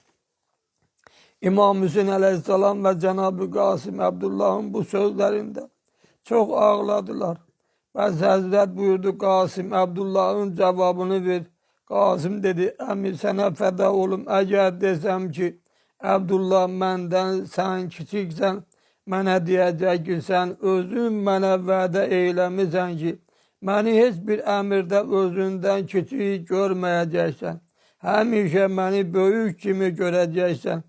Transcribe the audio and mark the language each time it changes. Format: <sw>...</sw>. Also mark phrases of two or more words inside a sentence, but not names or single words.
<tr>İmam Hüseyin aleyhisselam ve Cenab-ı Kasım Abdullah'ın bu sözlerinde çok ağladılar. Bəs Hazret buyurdu: Kasım, Abdullah'ın cevabını ver.</tr> <az>Kasım dedi: əmi</az> <tr>sana feda olum,</tr> <az>eğer desem ki Abdullah məndən sen kiçiksən, mənə deyəcək ki sen özün mənə vədə eyləmisən ki məni heç bir əmirdə özündən kiçik görməyəcəksən. Həmişə məni böyük kimi görəcəksən.</az>